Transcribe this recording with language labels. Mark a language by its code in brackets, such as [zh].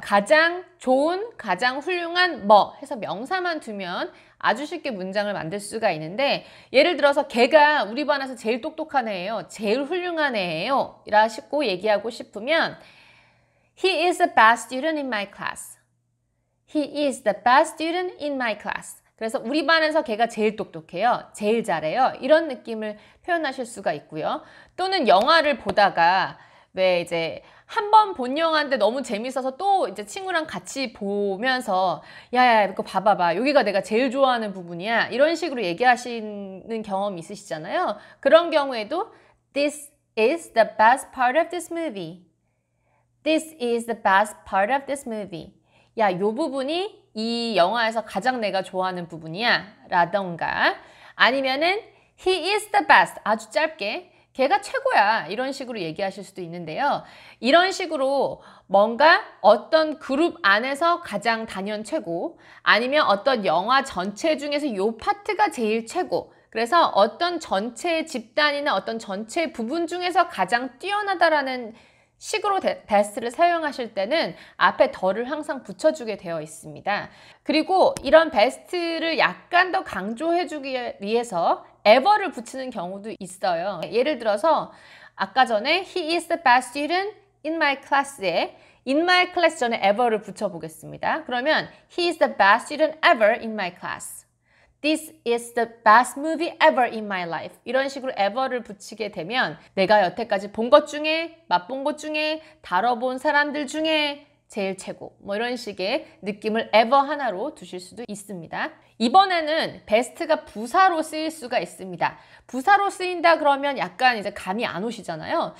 [ko] 가장 좋은, 가장 훌륭한 뭐 해서 명사만 두면 아주 쉽게 문장을 만들 수가 있는데, 예를 들어서 걔가 우리 반에서 제일 똑똑한 애예요, 제일 훌륭한 애예요 라고 얘기하고 싶으면 [en] He is the best student in my class. He is the best student in my class. [ko] 그래서 우리 반에서 걔가 제일 똑똑해요, 제일 잘해요, 이런 느낌을 표현하실 수가 있고요. 또는 영화를 보다가 왜 이제 한 번 본 영화인데 너무 재밌어서 또 이제 친구랑 같이 보면서 야야 이거 봐봐봐, 여기가 내가 제일 좋아하는 부분이야, 이런 식으로 얘기하시는 경험이 있으시잖아요. 그런 경우에도 [en] This is the best part of this movie. This is the best part of this movie. [ko] 야, 요 부분이 이 영화에서 가장 내가 좋아하는 부분이야 라던가, 아니면은 [en] He is the best, [ko] 아주 짧게 걔가 최고야, 이런 식으로 얘기하실 수도 있는데요. 이런 식으로 뭔가 어떤 그룹 안에서 가장 단연 최고, 아니면 어떤 영화 전체 중에서 요 파트가 제일 최고, 그래서 어떤 전체 집단이나 어떤 전체 부분 중에서 가장 뛰어나다라는 식으로 best를 사용하실 때는 앞에 더를 항상 붙여주게 되어 있습니다. 그리고 이런 best를 약간 더 강조해주기 위해서 ever를 붙이는 경우도 있어요. 예를 들어서 아까 전에 [en] He is the best student in my class [ko] 에 [en] in my class [ko] 전에 ever를 붙여보겠습니다. [en] 그러면 He is the best student ever in my class. This is the best movie ever in my life. [ko] 이런 식으로 ever를 붙이게 되면 내가 여태까지 본 것 중에, 맛본 것 중에, 다뤄본 사람들 중에 제일 최고, 뭐 이런 식의 느낌을 ever 하나로 두실 수도 있습니다. 이번에는 best가 부사로 쓰일 수가 있습니다. 부사로 쓰인다 그러면 약간 이제 감이 안 오시잖아요.